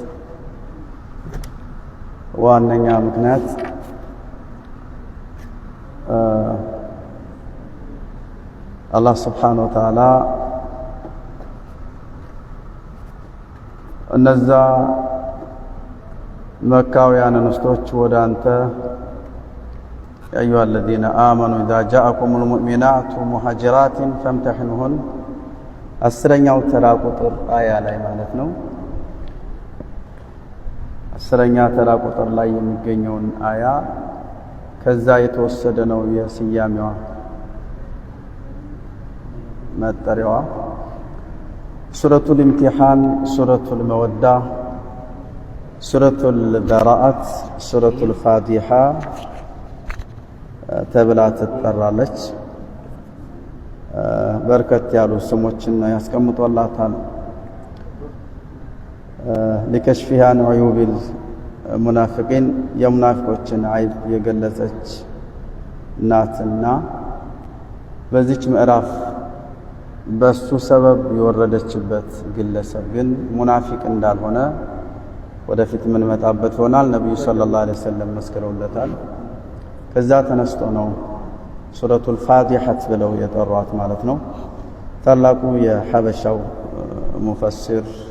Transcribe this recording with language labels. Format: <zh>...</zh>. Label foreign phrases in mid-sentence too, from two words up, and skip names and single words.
<am>ዋነኛ ምክንያት አላህ</am> <ar>سبحانه وتعالى</ar> <am>እነዛ መካውያን እንስቶች ወደ አንተ</am> <ar>يا أيها الذين آمنوا إذا جاءكم المؤمنات مهاجرات فامتحنوهن</ar> <am>አስረኛው ተራ ቁጥር አያ ላይ ማለት ነው። አስረኛ ተራ ቁጥር ላይ የሚገኘውን አያ ከዛ የተወሰደ ነው የስያሜዋ መጠሪያዋ። ሱረቱል ኢምቲሃን፣ ሱረቱል መወዳ፣ ሱረቱል በራአት፣ ሱረቱል ፋቲሃ ተብላ ትጠራለች። በርከት ያሉ ስሞችን ያስቀምጦላታል።</am> <ar>لكشفها عن عيوب المنافقين</ar> <am>የሙናፊቆችን አይብ የገለጸች ናትና በዚች ምዕራፍ በሱ ሰበብ የወረደችበት ግለሰብ ግን ሙናፊቅ እንዳልሆነ ወደፊት ምን መጣበት ሆናል። ነብዩ</am> <ar>صلى الله عليه وسلم</ar> <am>መስክረውለታል። ከዛ ተነስቶ ነው ሱረቱል ፋቲሐት ብለው የጠሯት ማለት ነው። ታላቁ የሐበሻው ሙፈሲር</am>